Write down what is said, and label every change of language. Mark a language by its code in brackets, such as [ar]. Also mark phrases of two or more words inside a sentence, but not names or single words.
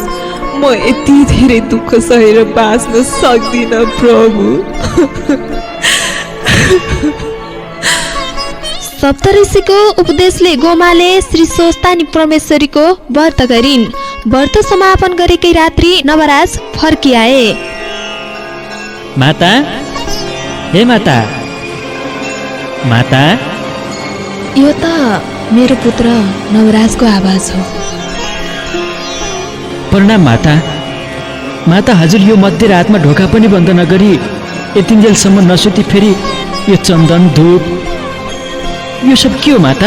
[ne] म यति धेरै दुःख सहेर बाँच्न सक्दिनँ प्रभु। सप्तऋषिको उपदेशले गोमाले श्री स्वस्तानी परमेश्वरीको व्रत गरिन्। व्रत समापन गरेकै रात्रि नवराज फर्किआए। माता, हे माता, माता। यो त मेरो पुत्र नवराजको आवाज हो। प्रणाम माता। माता, हजुर यो मध्यरातमा ढोका पनि बन्द नगरी यतिन्जेलसम्म नसुती फेरि यो चन्दन धूप यो सब के हो माता?